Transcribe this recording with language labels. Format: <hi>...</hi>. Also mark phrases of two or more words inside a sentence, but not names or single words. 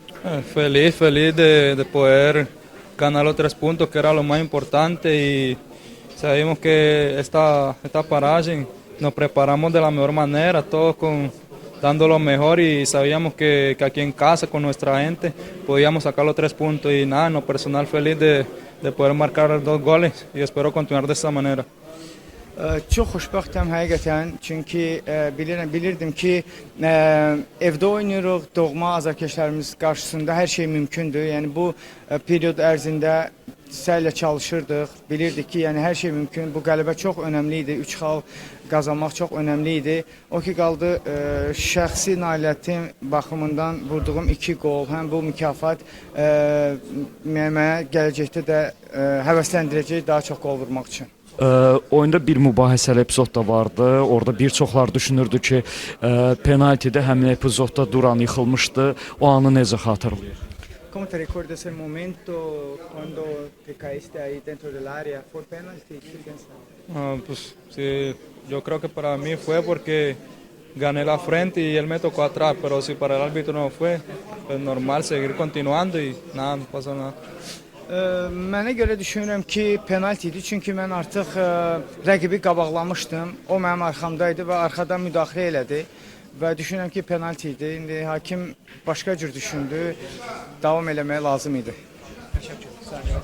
<es>Feliz, feliz de poder ganar los 3 puntos, que era lo más importante, y sabemos que esta paragem nos preparamos de la mejor manera, todos dando lo mejor, y sabíamos que aquí en casa con nuestra gente podíamos sacar los 3 puntos, y nada, en lo personal feliz de poder marcar 2 goles y espero continuar de esta manera.</es> <az>Çox xoşbəxtəm həqiqətən, çünki bilirdim ki, evdə oynayırıq, doğma azarkeşlərimiz qarşısında hər şey mümkündür. Yəni bu period ərzində səylə çalışırdıq, bilirdik ki, yəni hər şey mümkün. Bu qələbə çox önəmli idi, 3 xal qazanmaq çox önəmli idi. O ki qaldı şəxsi nailiyyətim baxımından vurduğum 2 qol, həm bu mükafat mənə gələcəkdə də həvəsləndirəcək daha çox qol vurmaq üçün. Oyunda bir mübahisəli epizod da vardı. Orada bir çoxlar düşünürdü ki, penaltidə həmin epizodda Duran yıxılmışdı. O anı necə xatırlayır?</az> <es>¿Cómo te recuerdas el momento cuando te caíste ahí dentro del área? ¿Fue penalti? ¿Qué piensas? Pues sí, yo creo que para mí fue porque gané la frente y él me tocó atrás, pero si para el árbitro no fue, pues normal seguir continuando y nada, no pasa nada.</es> <az>Mənə görə düşünürəm ki, penalti idi, çünki mən artıq rəqibi qabaqlamışdım. O mənim arxamdaydı və arxadan müdaxilə elədi və düşünürəm ki, penalti idi. İndi hakim başqa cür düşündü, davam eləməyə lazım idi.</az>